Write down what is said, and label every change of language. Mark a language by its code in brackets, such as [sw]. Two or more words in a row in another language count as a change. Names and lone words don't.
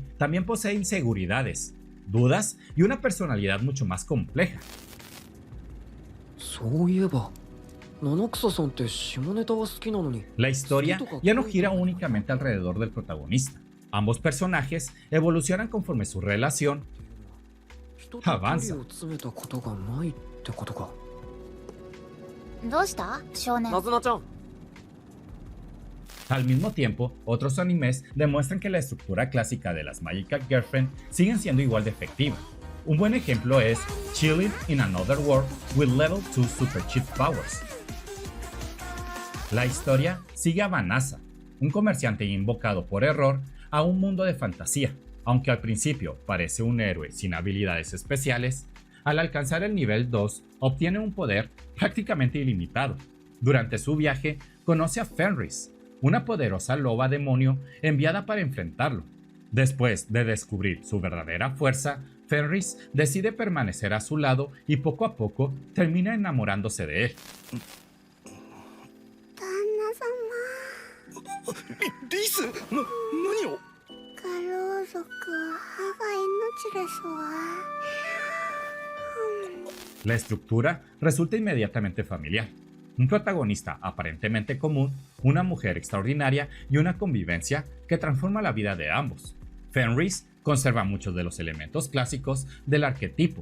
[es] También posee inseguridades, dudas y una personalidad mucho más compleja. La historia ya no gira únicamente alrededor del protagonista. Ambos personajes evolucionan conforme su relación avanza. [ja] どうした少年。ナズナちゃん [es] Al mismo tiempo, otros animes demuestran que la estructura clásica de las Magical Girlfriend siguen siendo igual de efectiva. Un buen ejemplo es Chilling in Another World with Level 2 Super Cheat Powers. La historia sigue a Vanessa, un comerciante invocado por error a un mundo de fantasía. Aunque al principio parece un héroe sin habilidades especiales, al alcanzar el nivel 2 obtiene un poder prácticamente ilimitado. Durante su viaje conoce a Fenris, una poderosa loba demonio enviada para enfrentarlo. Después de descubrir su verdadera fuerza, Fenris decide permanecer a su lado y poco a poco termina enamorándose de él. [ja] 旦那様。リス何をガロー族歯が命ですわ。 [es] La estructura resulta inmediatamente familiar. Un protagonista aparentemente común, una mujer extraordinaria y una convivencia que transforma la vida de ambos. Fenris conserva muchos de los elementos clásicos del arquetipo.